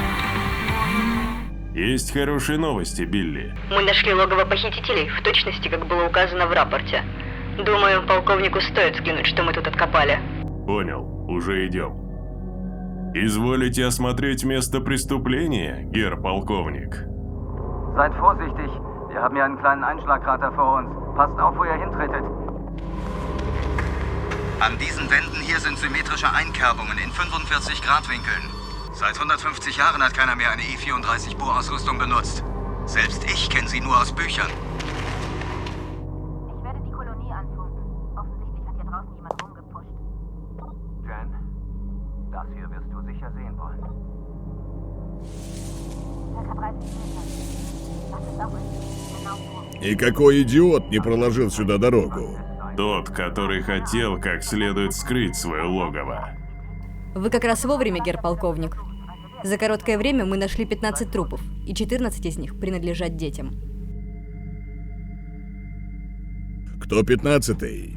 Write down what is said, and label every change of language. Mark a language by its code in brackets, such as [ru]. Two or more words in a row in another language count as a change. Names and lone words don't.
[ru] Есть хорошие новости, Билли. Мы нашли логово похитителей, в точности, как было указано в рапорте. Думаю, полковнику стоит взглянуть, что мы тут откопали. Понял, уже идем. Изволите осмотреть место преступления, гер-полковник? [de] Seid vorsichtig, wir haben hier einen kleinen Einschlagkrater vor uns. Passt auf, wo ihr hintretet. An diesen Wänden hier sind symmetrische Einkerbungen in 45 Grad Winkeln. Seit 150 Jahren hat keiner mehr eine E-34 Bohrausrüstung benutzt. Selbst ich kenne sie nur aus Büchern. Ich werde die Kolonie anfunken. Offensichtlich hat hier draußen jemand rumgepusht. Jen, das hier wirst du sicher sehen wollen. Circa 30 Meter. Das ist auch richtig. Genau so. [ru] И какой идиот не проложил сюда дорогу? Тот, который хотел как следует скрыть свое логово. Вы как раз вовремя, гер-полковник. За короткое время мы нашли 15 трупов, и 14 из них принадлежат детям. Кто 15-й?